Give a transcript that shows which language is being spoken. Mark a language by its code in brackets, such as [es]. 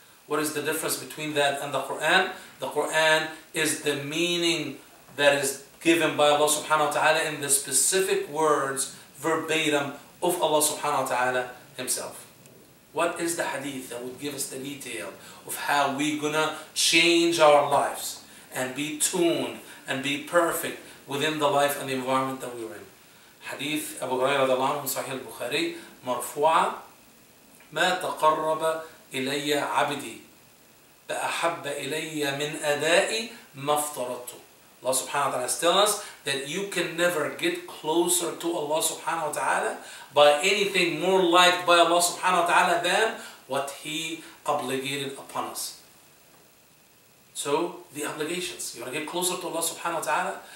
[en] What is the difference between that and the Quran? The Quran is the meaning that is given by Allah subhanahu wa ta'ala in the specific words verbatim of Allah subhanahu wa ta'ala Himself. What is the hadith that would give us the detail of how we're gonna change our lives and be tuned and be perfect within the life and the environment that we're in? [ar] Hadith Abu Hurairah radiallahu anhu, Sahih al-Bukhari, marfu'a, ما تقرب إلي عبدي بأحب إلي من أداء ما افترضته. [en] Allah subhanahu wa ta'ala is telling us that you can never get closer to Allah subhanahu wa ta'ala by anything more liked by Allah subhanahu wa ta'ala than what He obligated upon us. So, the obligations. You want to get closer to Allah subhanahu wa ta'ala?